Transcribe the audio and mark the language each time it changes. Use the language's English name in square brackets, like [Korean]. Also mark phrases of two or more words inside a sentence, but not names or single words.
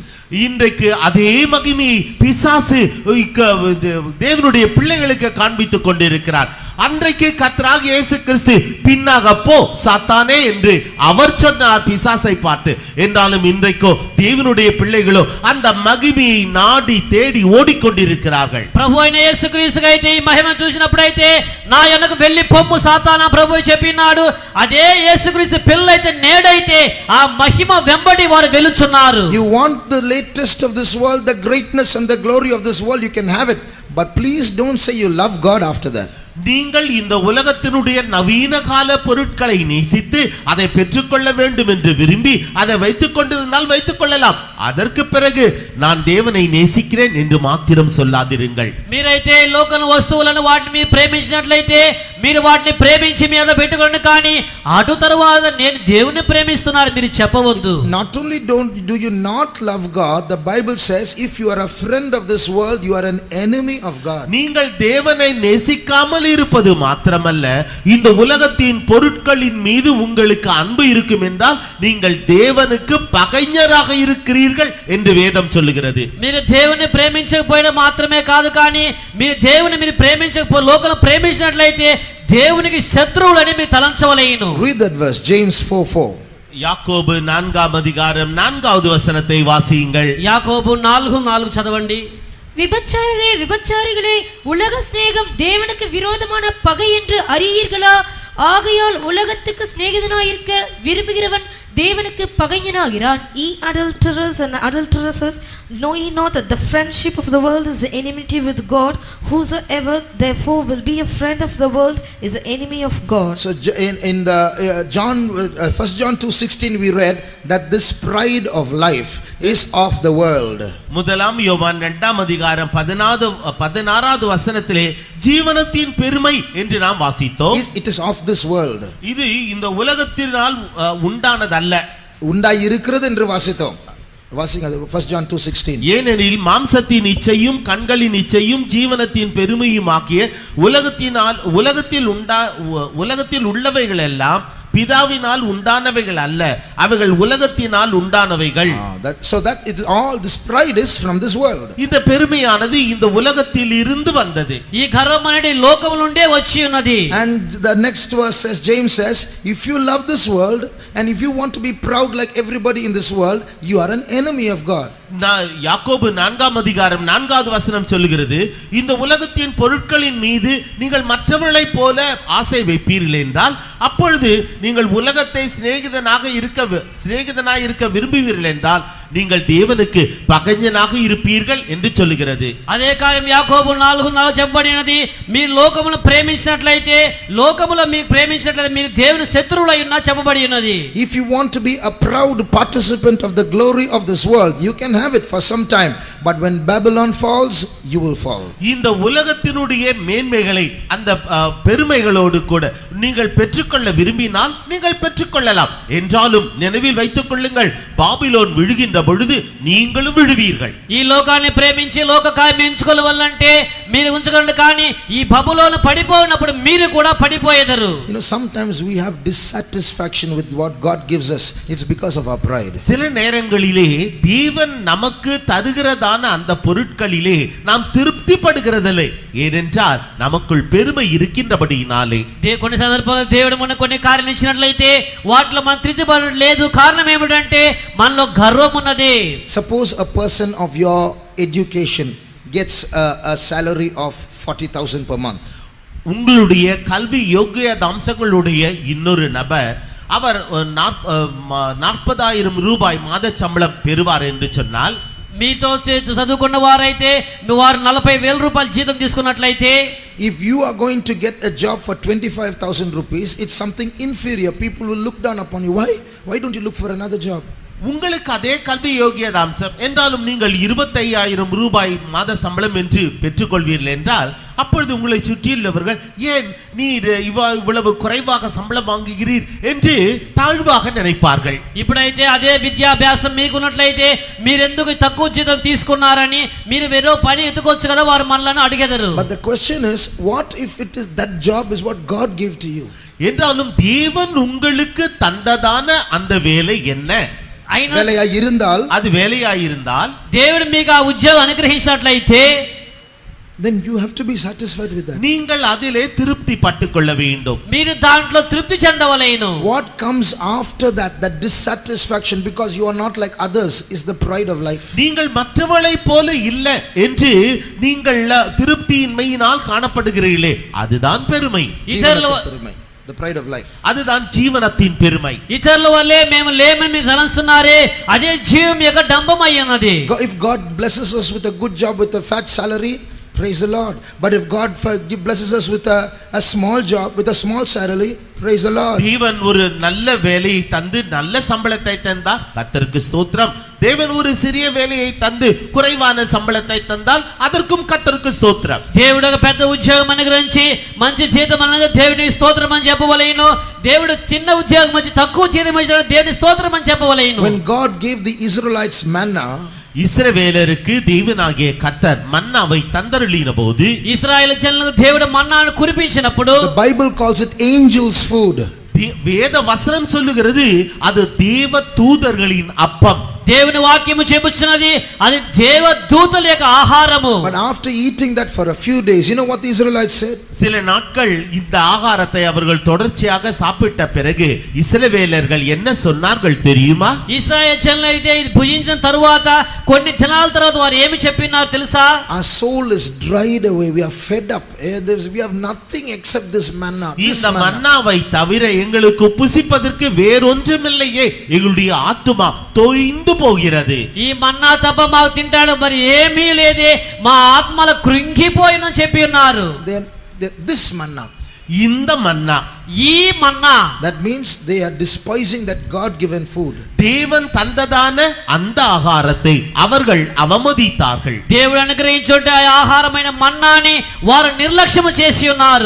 [Tamil] இன்றைக்கு அதே மகிமையை பிசாசு தேவனுடைய பிள்ளைகளுக்கு காண்பித்துக் கொண்டிருக்கிறார். அன்றைக்கு கர்த்தராகிய இயேசு கிறிஸ்து பின்னாக போ சாத்தானே என்று அவர் சொன்னார் பிசாசை பார்த்து. என்றாலும் இன்றைக்கோ தேவனுடைய பிள்ளைகளோ அந்த மகிமையை நாடி தேடி ஓடிக்கொண்டிருக்கிறார்கள். [Telugu] ప్రభు అయిన యేసుక్రీస్తు అయితే ఈ మహిమ చూసినప్పుడైతే నా యొద్దకు వెళ్ళి పొమ్ము సాతానా ప్రభువు చెప్పినాడు. అదే యేసుక్రీస్తు పిల్లైతే నేడైతే ఆ మహిమ వెంబడి వారు వెలుచున్నారు. [English] You want the latest of this world, the greatness and the glory of this world, you can have it, but please don't say you love God after that. [Tamil] நீங்கள் இந்த உலகத்தினுடைய நவீன கால பொருட்களை நேசித்து அதை பெற்றுக்கொள்ள வேண்டும் என்று விரும்பி அதை வைத்துக் கொண்டிருந்தால் வைத்துக் கொள்ளலாம். அதற்கு பிறகு நான் தேவனை நேசிக்கிறேன் என்று மாத்திரம் சொல்லாதிருங்கள். [Telugu] మీరైతే లోకన వస్తువులను వాటిని మీరు ప్రేమించినట్లయితే మీరు వాటిని ప్రేమించి మీద పెట్టుకోండి, కానీ అటు తరువాత నేను దేవుని ప్రేమిస్తున్నాను మీరు చెప్పవద్దు. [English] Not only do you not love God, the Bible says if you are a friend of this world, you are an enemy of God. [Tamil] நீங்கள் தேவனை நேசிக்காமல் இருப்பது மாத்திரமல்ல, இந்த உலகத்தின் பொருட்களின் மீது உங்களுக்கு அன்பு இருக்கும் என்றால் நீங்கள் தேவனுக்கு பகைஞராக இருக்கிறீர்கள் என்று வேதம் சொல்லுகிறது. [Telugu] మీరు దేవుని ప్రేమించకపోయినా మాత్రమే కాదు, కానీ మీరు దేవుని ప్రేమించకపో లోకం ప్రేమించినట్లయితే దేవునికి శత్రువులని మీరు తలంచవలెను. [English] Read that verse, James 4:4. [Tamil] யாக்கோபு 4ஆம் அதிகாரம் 4வது வசனத்தை வாசியுங்கள். [Telugu] యాకోబు 4:4 చదవండి. [Tamil] விபச்சாரிகளே, உலக சிநேகம் தேவனுக்கு விரோதமான பகை என்று அறியீர்களா? ஆகையால் உலகத்துக்கு சிநேகிதனாயிருக்க விரும்புகிறவன் தேவனுக்கு பகைஞனாகிறான். [English] Ye adulterers and adulteresses, know ye not that the friendship of the world is the enmity with God? Whosoever therefore will be a friend of the world is the enemy of God. So in the 1 John 2:16 we read that this pride of life is of the world. [Tamil] முதலாம் யோவான் 2ஆம் அதிகாரம் 16வது வசனத்திலே ஜீவனத்தின் பெருமை என்று நாம் வாசித்தோம். [English] It is of this world. [Tamil] இது இந்த உலகத்தினால் உண்டானதல்ல, உண்டாய் இருக்கிறது என்று வாசித்தோம். வாசிங்க அது 1 John 2:16. ஏனெனில் மாம்சத்தின் இச்சையும் கண்களின் இச்சையும் ஜீவனத்தின் பெருமையுமாகிய உலகத்தில் உள்ளவைகள் எல்லாம் பிதாவினால் உண்டானவைகள் அல்ல, அவைகள் உலகத்தினால் உண்டானவைகள். [English] So that it all this pride is from this world. [Tamil] இந்த பெருமையானது இந்த உலகத்தில் இருந்து வந்தது. [Telugu] ఈ గర్వం అనేది లోకము నుండే వచ్చి ఉన్నది. [English] And the next verse says, James says, if you love this world and if you want to be proud like everybody in this world, you are an enemy of God. [Tamil] யாக்கோபு 4ஆம் அதிகாரம் 4வது வசனம் சொல்லுகிறது, இந்த உலகத்தின் பொருட்களின் மீது நீங்கள் மற்றவர்களைப் போல ஆசை வைப்பீர்கள் என்றால் அப்பொழுது நீங்கள் உலகத்தை சிநேகிதனாக இருக்க விரும்புவீர்கள் என்றால் நீங்கள் தேவனுக்கு பகைஞனாக இருப்பீர்கள் என்று சொல்லுகிறது. [Telugu] అదే కార్యం యాకోబు 4:4 చెప్పబడినది, మీరు లోకమును ప్రేమించినట్లయితే లోకములో మీకు ప్రేమించినట్లయితే మీరు దేవుని శత్రువులై ఉన్నా చెప్పబడి ఉన్నది. [English] If you want to be a proud participant of the glory of this world, you can have it for some time, but when Babylon falls, you will fall. [Tamil] இந்த உலகத்தினுடைய மேன்மைகளை அந்த பெருமைகளோடு கூட நீங்கள் பெற்றுக்கொள்ள விரும்பினால் நீங்கள் பெற்றுக்கொள்ளலாம். என்றாலும் நினைவில் வைத்துக் கொள்ளுங்கள், பாபிலோன் விழுகின்ற பொழுது நீங்களும் விழுவீர்கள். [Telugu] ఈ లోకాన్ని ప్రేమించి లోక కార్యం ఎంచుకోవాలంటే మీరు ఉంచగలరు, కానీ ఈ బబులోను పడిపోయినప్పుడు మీరు కూడా పడిపోయేదరు. [English] Sometimes we have dissatisfaction with what God gives us. It's because of our pride. [Tamil] சில நேரங்களிலே தேவன் நமக்கு தருகிறதான அந்த பொருட்களிலே நாம் திருப்திப்படுகிறதில்லை, ஏனென்றால் நமக்குள் பெருமை இருக்கின்றபடியினாலே. [Telugu] కొన్ని సందర్భాల్లో దేవుడు మనకు కొన్ని కార్యాలు ఇచ్చినట్లయితే వాటిలో మనం తృప్తిపడలేదు. కారణం ఏమిటంటే మనలో గర్వం ఉన్నది. [English] Suppose a person of your education gets a salary of 40,000 per month. [Tamil] உங்களுடைய கல்வி யோகியத அம்சங்களுடைய இன்னொரு நபர் அவர் 40,000 ரூபாய் மாத சம்பளம் பெறுவார் என்று சொன்னால், [Telugu] మీతో చదువుకున్న వారైతే వారు 40,000 రూపాయలు జీతం తీసుకున్నట్లయితే, [English] if you are going to get a job for 25,000 rupees, it's something inferior. People will look down upon you. Why don't you look for another job? [Tamil] உங்களுக்கு அதே கல்வி யோகியத அம்சம் என்றாலும் நீங்கள் 25,000 ரூபாய் மாத சம்பளம் என்று பெற்றுக்கொள்வீர்கள் என்றால் அப்பொழுது உங்களை சுற்றியுள்ளவர்கள் ஏன் நீர் இவ்வளவு குறைவாக சம்பளம் வாங்குகிறீர் என்று தாழ்வாக நினைப்பார்கள். [Telugu] ఇప్పుడైతే అదే విద్యాభ్యాసం మీకున్నట్లయితే మీరెందుకు తక్కువ జీతం తీసుకున్నారని మీరు వేరే పని ఎత్తుకోవచ్చు కదా, వారు మనల్ని అడిగెదరు. [English] But the question is, what if it is that job is what God gave to you? [Tamil] என்றாலும் தேவன் உங்களுக்கு தந்ததான அந்த வேலை என்ன? வேலையாய் இருந்தால், அது வேலையாய் இருந்தால், [Telugu] దేవుడు మీకు ఆ ఉద్యోగం అనుగ్రహించినట్లయితే, [English] then you have to be satisfied with that. [Tamil] நீங்கள் அதிலே திருப்தி பட்டுக்கொள்ள வேண்டும். [Telugu] మీరు దాంట్లో తృప్తి చెందవలెను. [English] What comes after that dissatisfaction because you are not like others, is the pride of life. [Tamil] நீங்கள் மற்றவளைப் போல இல்ல என்று நீங்கள் திருப்தியின்மையினால் காணப்படுகிறீர்களே, அதுதான் பெருமை. [English] The pride of life. [Tamil] அதுதான் ஜீவனத்தின் பெருமை. [Telugu] ఇతరుల వల్లే మేము లేమని మీరు తలంస్తున్నారే, అదే జీవం యొక్క డంబమై ఉన్నది. [English] If God blesses us with a good job with a fat salary, praise the Lord. But if God blesses us with a small job with a small salary, praise the Lord. [Tamil] தேவன் ஒரு நல்ல வேலையை தந்து நல்ல சம்பளத்தை தந்தால் கர்த்தருக்கு ஸ்தோத்திரம். தேவன் ஒரு சிறிய வேலையை தந்து குறைவான சம்பளத்தை தந்தால் அதற்கும் கர்த்தருக்கு ஸ்தோத்திரம். [Telugu] దేవుడు ఒక పెద్ద ఉద్యోగం అనుగ్రహించి మంచి జీతం అన్నది దేవునికి స్తోత్రం అని చెప్పవలెను. దేవుడు చిన్న ఉద్యోగం ఇచ్చి తక్కువ జీతం ఇచ్చిన దేవునికి స్తోత్రం అని చెప్పవలెను. [English] When God gave the Israelites manna, [Tamil] இஸ்ரவேலருக்கு தேவனாகிய கர்த்தர் மன்னாவை தந்தருளின போது, [Telugu] ఇశ్రాయేలు జనులకు దేవుడు మన్నాను కురిపించినప్పుడు, [English] the Bible calls it angels food. [Tamil] வேத வசனம் சொல்லுகிறது அது தேவ தூதர்களின் அப்பம். [Telugu] దేవుని వాక్యము చెబుతున్నది అది దేవ దూతల యొక్క ఆహారము. [English] But after eating that for a few days, you know what the Israelites said? [Tamil] சில நாட்கள் இந்த ஆகாரத்தை அவர்கள் தொடர்ச்சியாக சாப்பிட்ட பிறகு இஸ்ரவேலர்கள் என்ன சொன்னார்கள் தெரியுமா? [Telugu] ఇశ్రాయేలు జనులు అయితే ఇది భుజించిన తరువాత కొన్ని దినాల తర్వాత వారు ఏమి చెప్పినారు తెలుసా? [English] Our soul is dried away, we are fed up, we have nothing except this manna. [Tamil] இந்த மன்னாவை தவிர எங்களுக்கு புசிப்பதற்கு வேறொன்றுமில்லையே, எங்களுடைய ஆத்துமா தோய்ந்து போகிறது. [Telugu] ఈ మన్నా తప్ప మాకు తింటాడు మరి ఏమీ లేదే, మా ఆత్మల కృంగిపోయినని చెప్పి ఉన్నారు. [English] This manna, [Tamil] இந்த மன்னா, [Telugu] ఈ మన్నా, [English] that means they are despising that God given food. [Tamil] தேவன் தந்ததான அந்த ஆகாரத்தை அவர்கள் அவமதித்தார்கள். [Telugu] దేవుడు అనుగ్రహించుట ఆహారమైన మన్నాని వారు నిర్లక్ష్యము చేసి ఉన్నారు.